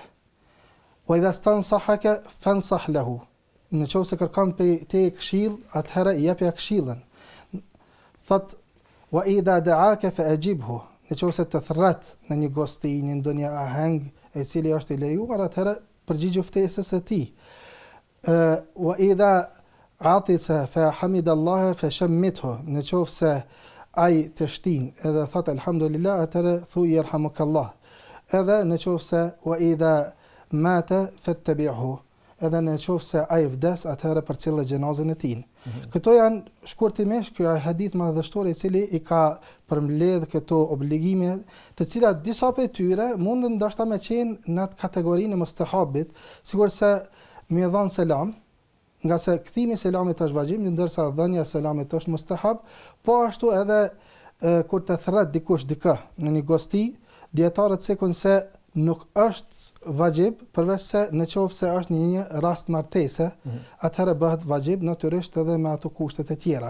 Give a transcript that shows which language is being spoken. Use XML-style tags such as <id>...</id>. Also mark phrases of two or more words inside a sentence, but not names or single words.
<ar>وإذا استنصحك فانصح له.</ar> <sq>Në qoftë se kërkon te këshill, atëherë jepi këshillën.</sq> <ar>Thot وإذا دعاك فأجبه.</ar> <sq>Në qoftë se të thret në një gosti, në ndonjë aheng e cili është i lejuar, atëherë përgjigju ftesës së tij.</sq> <ar>وإذا عطس فحمد الله فشمته.</ar> <sq>Në qoftë se ai të shtin edhe thot alhamdulillah, atëherë thuaj yerhamukallah. Edhe në qoftë se</sq> <ar>وإذا مات فاتبعه.</ar> <sq>Edhe në qoftë se ai vdes, atëherë përcjellë xhenazën e tij. Këto janë shkurtimisht ky hadith madhështor i cili i ka përmbledh këto obligime, të cilat disa prej tyre mundën ndoshta me qenë në atë kategorinë e mustahabit, sigurisë me dhënë selam, nga se kthimi i selamit është vajib, ndërsa dhënia e selamit është mustahab, po ashtu edhe kur të thret dikush dikë në një gosti, dietarët thekun se nuk është vajib, përveç se në qoftë se është një rast martese, atëherë bëhet vajib natyrisht edhe me ato kushtet e tjera.</sq>